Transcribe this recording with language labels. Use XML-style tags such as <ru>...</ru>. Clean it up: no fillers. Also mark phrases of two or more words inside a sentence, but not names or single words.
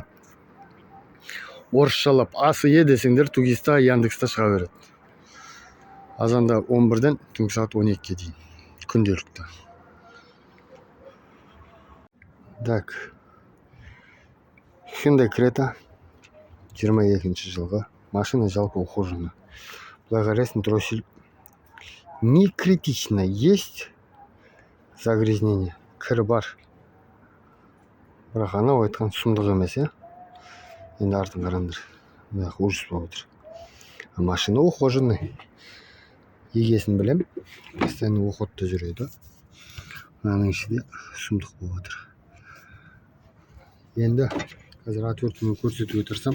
<kk>Орысшалап АСЕ десеңдер, Тугиста Яндекста шыға береді. Азанда 11-ден түнгі сағат 12-ге дейін. Күнделікті. Так. Hyundai Creta 22 жылғы. Машина жалпы ухожена.</kk> <ru>Благодаря дроссель не критично, есть загрязнение,</ru> <kk>кір бар. Бірақ анау айтқан сұмдық емес, енді артын қараңдар. Бірақ ужас болып отыр.</kk> <ru>Машина ухоженный.</ru> <kk>Егесін білем, постоянно уходта жүреді. Мынаның ішінде сұмдық болып отыр. Енді қазір отверткамен көрсетуге тырысам.</kk>